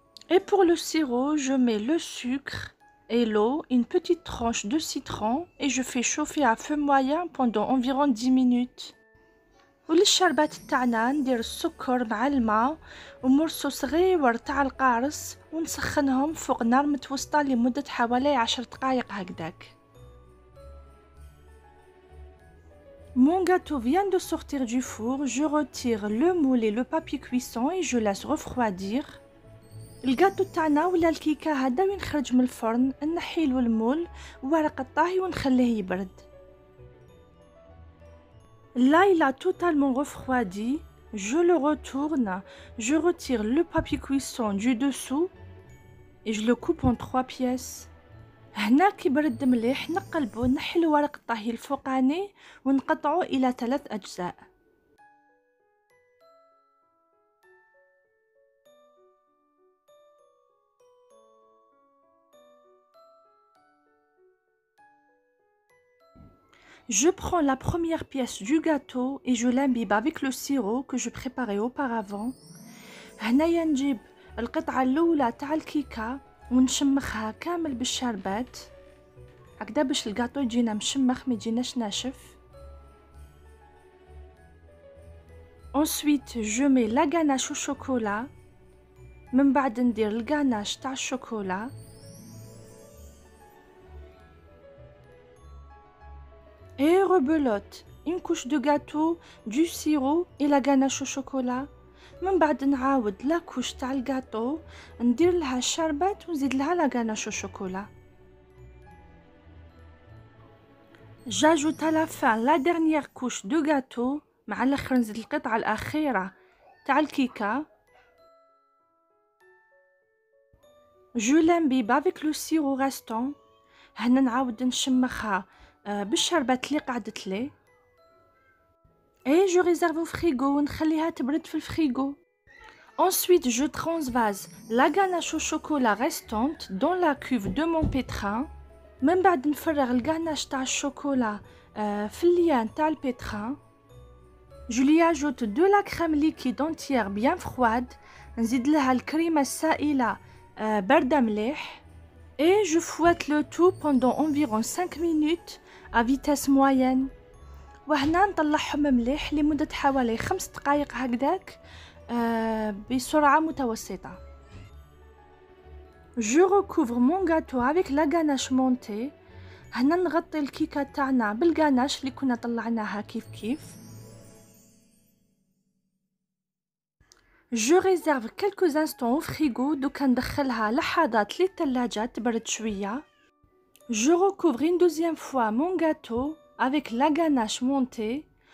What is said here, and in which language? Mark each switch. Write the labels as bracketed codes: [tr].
[fr] Et pour le sirop, je mets le sucre et l'eau, une petite tranche de citron et je fais chauffer à feu moyen pendant environ 10 minutes. [ar] وللشربات تاعنا ندير السكر مع الماء ومرصو صغير تاع القارص ونسخنهم فوق نار متوسطة لمدة حوالي 10 دقائق هكذاك. [fr] Mon gâteau vient de sortir du four, je retire le moule et le papier cuisson et je laisse refroidir. [ar] الجاتو تاعنا ولا الكيكة هذا وين خرج من الفرن نحيلو المول وورق الطهي ونخليه يبرد. [fr] Là, il a totalement refroidi. Je le retourne. Je retire le papier cuisson du dessous et je le coupe en 3 pièces. [ar] هنا كي برد مليح نقلبو نحلو ورق الطهي الفوقاني ونقطعو إلى 3 أجزاء. [fr] Je prends la première pièce du gâteau et je l'imbibe avec le sirop que je préparais auparavant. [ar] هنايا نجيب القطعة الأولى تاع الكيكة ونشمخها كامل بالشربات هكذا باش الجاتو يجينا مشمخ ما يجيناش ناشف. [fr] Ensuite, je mets la ganache au chocolat. [ar] من بعد ندير الغاناش تاع الشوكولا. [fr] Et rebelote une couche de gâteau, du sirop et la ganache au chocolat. [ar] من بعد نعاود لا كوش تاع الجاتو ندير لها الشربات ونزيد لها لا ganache au chocolat. [fr] J'ajoute à la fin la dernière couche de gâteau. [ar] مع الاخر نزيد القطعة الأخيرة تاع الكيكة. [fr] Je l'imbibe avec le sirop restant. [ar] هنا نعاود نشمخها بالشربات اللي قعدت لي. [fr] Et je réserve au frigo [ar] ونخليها تبرد في الفريغو. [fr] Ensuite, je transvase la ganache au chocolat restante dans la cuve de mon pétrin. [ar] من بعد نفرغ الغاناش تاع الشوكولا في الليان تاع البيتران. [fr] Je lui ajoute de la crème liquide entière bien froide. [ar] نزيد لها الكريمة السائلة باردة مليح. [fr] Et je fouette le tout pendant environ 5 minutes à vitesse moyenne. [ar] وهنا نطلعهم مليح لمدة حوالي 5 دقائق هكذاك بسرعة متوسطة. [fr] Je recouvre mon gâteau avec la ganache montée. [ar] هنا نغطي الكيكة تاعنا بالغاناش اللي كنا طلعناها كيف. [fr] Je réserve quelques instants au frigo [ar] دوكا ندخلها لحظات للثلاجة تبرد شوية. [fr] Je recouvre une deuxième fois mon gâteau avec la ganache montée.